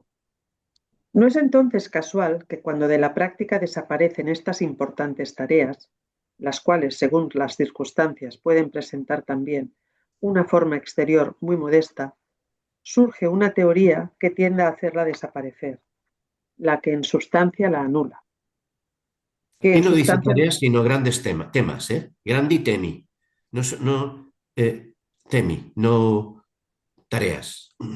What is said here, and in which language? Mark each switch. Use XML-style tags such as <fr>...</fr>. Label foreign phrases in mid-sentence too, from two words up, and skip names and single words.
<es>No es entonces casual que cuando de la práctica desaparecen estas importantes tareas, las cuales, según las circunstancias, pueden presentar también una forma exterior muy modesta, surge una teoría que tiende a hacerla desaparecer, la que en sustancia la anula. Que Aquí en no dice sustancia, tareas, sino grandes temas, ¿eh?</es> <it>Grandi temi. No, temi,</it> <es>no tareas.</es>